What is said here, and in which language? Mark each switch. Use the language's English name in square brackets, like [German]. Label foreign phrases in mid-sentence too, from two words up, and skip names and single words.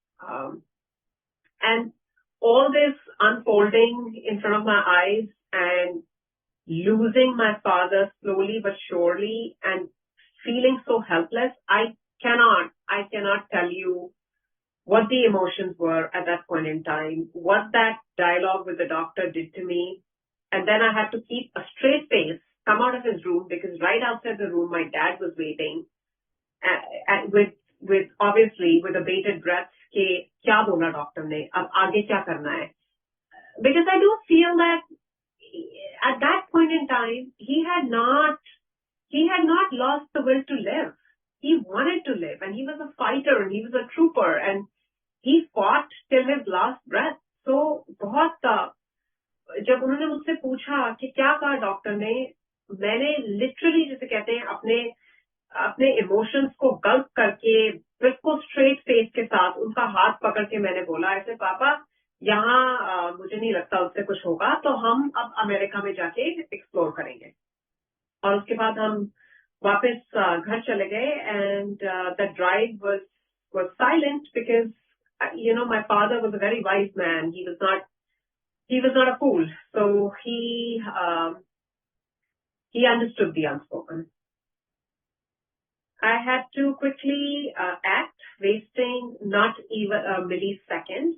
[English] And all this unfolding in front of my eyes and losing my father slowly but surely and feeling so helpless, I cannot tell you what the emotions were at that point in time, what that dialogue with the doctor did to me. And then I had to keep a straight face, come out of his room, because right outside the room, my dad was waiting with obviously with a bated breath, [Hindi] कि क्या बोला डॉक्टर ने, अब आगे क्या करना है? [English] Because I do feel that at that point in time, he had not lost the will to live. He wanted to live, and he was a fighter, and he was a trooper, and he fought till his last breath. [Hindi] So बहुत जब उन्होंने मुझसे पूछा कि क्या कहा डॉक्टर ने, मैंने लिटरली जिसे कहते हैं अपने इमोशंस को गल्प करके बिल्कुल [English] straight face [Hindi] के साथ उनका हाथ पकड़ के मैंने बोला, ऐसे पापा यहाँ मुझे नहीं लगता उससे कुछ होगा, तो हम अब अमेरिका में जाके एक्सप्लोर करेंगे. और उसके बाद हम वापस घर चले गए. [English] And the drive was silent because my father was a very wise man. He was not a fool, so he understood the unspoken. I had to quickly act, wasting not even a millisecond.